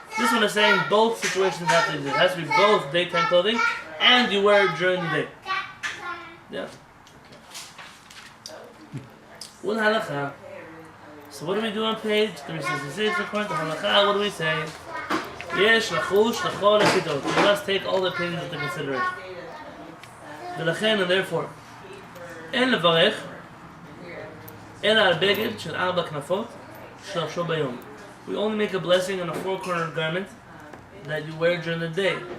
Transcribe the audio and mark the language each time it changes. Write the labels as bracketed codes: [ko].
[en] This one is saying both situations have to exist. It has to be both daytime clothing and you wear it during the day. Yeah. What halacha? So what do we do on page 366? According to halacha, what do we say? [he] Yesh lachush lachol lechitot. [en] We must take all the opinions into consideration. [he] ולכן, [en] and therefore, [he] אין לברך אלא על בגד של 4 כנפות שלבשו ביום. [en] We only make a blessing on a 4-cornered garment that you wear during the day.